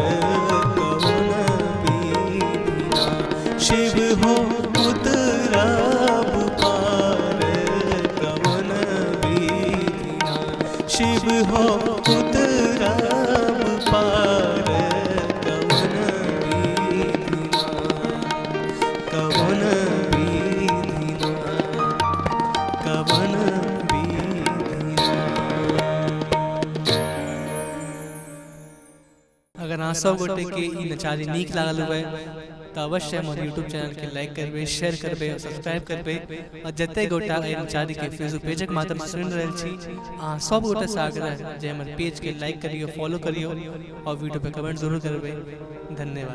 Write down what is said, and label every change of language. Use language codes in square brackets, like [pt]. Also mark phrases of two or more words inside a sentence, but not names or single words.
[mai] कवन बीतिना शिव हो उतराब पार कवन बीतिना शिव हो उतराब पार कवन बीतिना कवन बीतिना कवन बीतिना। अगर अहाँ सब गोटे के ई नचारी नीक लागल हुए तो अवश्य हमर [en] YouTube channel [mai] के लाइक करबे, शेयर करबे और सब्सक्राइब करबे। और जते गोटा एहि नचारी के [en] Facebook page [mai] के माध्यम से सुनि रहल छी, अहाँ सब गोटे से आग्रह जे हमर पेज के लाइक करियो, फॉलो करियो और वीडियो पे कमेंट जरूर करबे।